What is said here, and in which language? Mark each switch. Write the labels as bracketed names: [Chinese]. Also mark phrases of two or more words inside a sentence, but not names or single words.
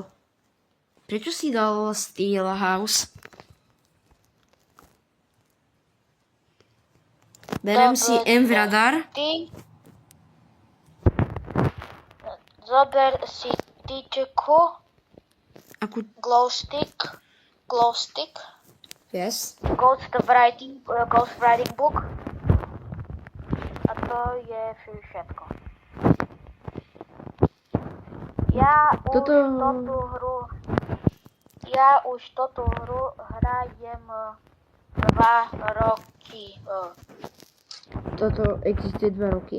[Slovak] Prečo si dal Steelhouse? Berem si M v radar. Ty zober si tyčku, Akú... [English] glow stick, Yes. ghost writing book. [Slovak] A to je všetko. Ja už toto hru hrajem 2 roky. Toto existuje 2 roky?